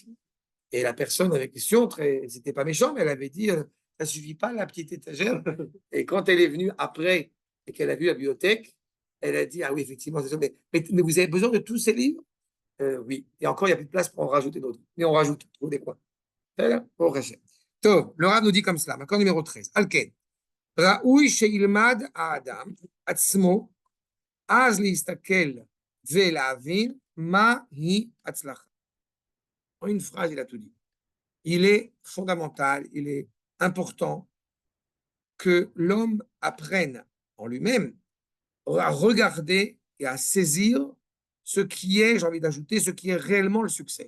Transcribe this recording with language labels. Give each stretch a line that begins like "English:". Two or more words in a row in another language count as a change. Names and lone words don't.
French: Et la personne avec question, c'était pas méchant, mais elle avait dit ça suffit pas la petite étagère. Et quand elle est venue après et qu'elle a vu la bibliothèque, elle a dit ah oui, effectivement, c'est ça, mais vous avez besoin de tous ces livres? Oui. Et encore, il n'y a plus de place pour en rajouter d'autres. Mais on rajoute, trouve des coins. Bon, Tov, le Rav nous dit comme cela, maintenant numéro 13. Alken.
Hebrew: ראוי שילמד האדם עצמו אז להסתכל ולהבין מהי הצלחה.
French: En une phrase, il a tout dit. Il est fondamental, il est important que l'homme apprenne en lui-même à regarder et à saisir ce qui est, j'ai envie d'ajouter, ce qui est réellement le succès.